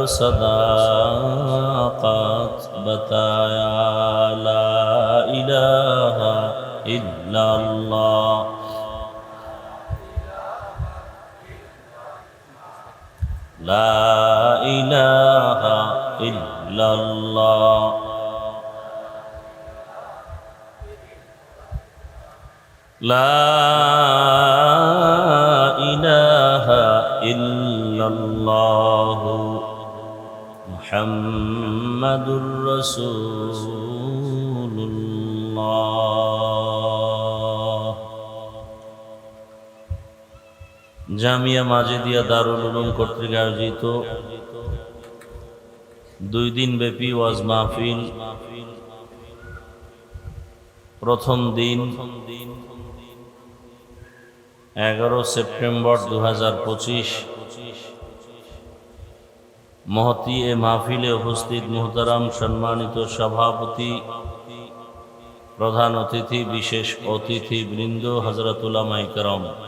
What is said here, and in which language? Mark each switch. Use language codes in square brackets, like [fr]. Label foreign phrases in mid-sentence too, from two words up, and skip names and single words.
[ur] صداقت بتایا [ar] لا الہ الا اللہ لا الہ الا اللہ لا الہ الا اللہ محمد رسول اللہ [bn] জামিয়া মাজিদিয়া দারুল উলুম কর্তৃক আয়োজিত 2 দিন ব্যাপী ওয়াজ মাহফিল প্রথম দিন 11 সেপ্টেম্বর 2025 মহতী এ মাহফিলে উপস্থিত মুহতারাম সম্মানিত সভাপতি প্রধান অতিথি বিশেষ অতিথি বৃন্দ হযরত উলামায়ে কেরাম